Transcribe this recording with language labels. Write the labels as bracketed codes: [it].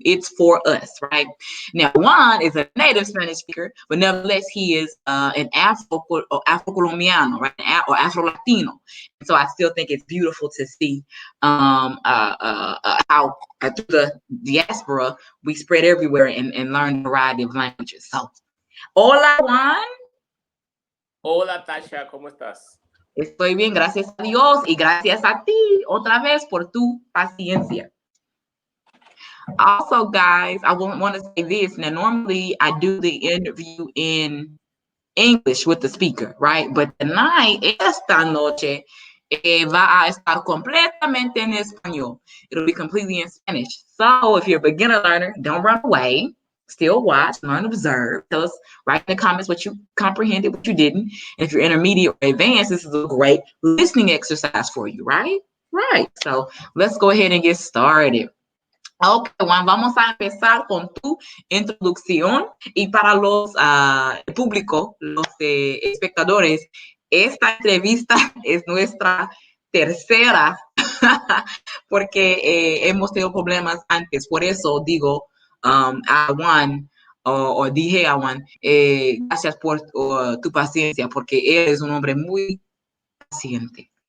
[en] It's for us, right? Now, Juan is a native Spanish speaker, but nevertheless, he is an Afro-Colombiano, right? Or Afro-Latino. So I still think it's beautiful to see how through the diaspora we spread everywhere and learn a variety of languages. [es] So, hola, Juan. Hola, Tasha, ¿cómo estás? Estoy bien, gracias a Dios y gracias a ti otra vez por tu paciencia. [en] Also, guys, I want to say this. Now, normally I do the interview in English with the speaker, right? But tonight, [es] esta noche, va a estar completamente en español. [en] It'll be completely in Spanish. So if you're a beginner learner, don't run away. Still watch, learn, observe. Tell us, write in the comments what you comprehended, what you didn't. And if you're intermediate or advanced, this is a great listening exercise for you, right? Right. So let's go ahead and get started. [es] Ok, Juan, vamos a empezar con tu introducción y para los público, los espectadores, esta entrevista es nuestra tercera porque hemos tenido problemas antes, por eso digo a Juan o dije a Juan, gracias por tu paciencia porque él es un hombre muy paciente.